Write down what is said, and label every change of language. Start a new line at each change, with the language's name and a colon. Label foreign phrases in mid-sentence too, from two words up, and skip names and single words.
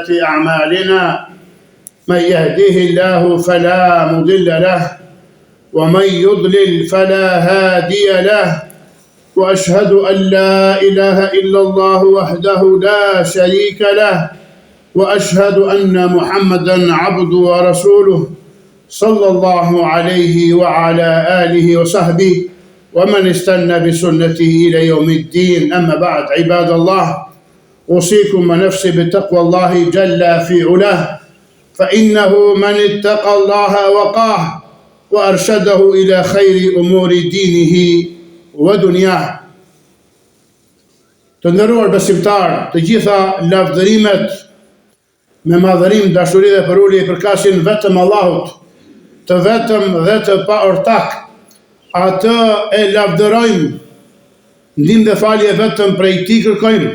Arabic: أعمالنا من يهده الله فلا مضل له ومن يضلل فلا هادي له وأشهد أن لا إله إلا الله وحده لا شريك له وأشهد أن محمدا عبده ورسوله صلى الله عليه وعلى آله وصحبه ومن استنى بسنته إلى يوم الدين. أما بعد عباد الله، أوصيكم ونفسي بتقوى الله جل في علاه، فإنه من اتقى الله وقاه وأرشده إلى خير أمور دينه ودنياه.
Albanian: Të nderuar besimtar, të gjitha lavdërimet me madhërim, dashuri dhe përulje i përkasin vetëm Allahut, të vetëm dhe të pa ortak. Atë e lavdërojmë, ndihmë dhe falje vetëm prej tij kërkojmë.